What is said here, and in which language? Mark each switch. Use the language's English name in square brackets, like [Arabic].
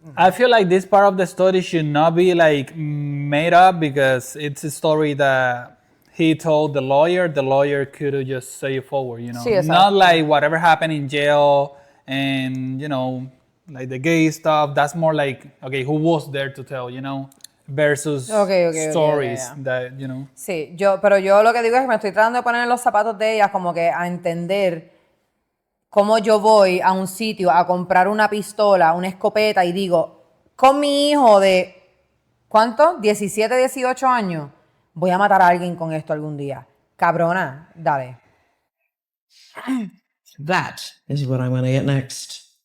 [English] I feel like this part of the story should not be like made up because it's a story that he told the lawyer. The lawyer could just say it forward, you know. [Spanish] Sí, exacto. [English] Not like whatever happened in jail and like the gay stuff. That's more like okay, who was there to tell, versus stories that [Spanish] Sí, pero yo lo que digo es que me estoy tratando de poner en los zapatos de ellas, como que a entender cómo yo voy a un sitio a comprar una pistola, una escopeta y digo, con mi hijo de, ¿cuánto? 17, 18 años, voy a matar a alguien con esto algún día. Cabrona, dale. [English] That is what I'm gonna get next.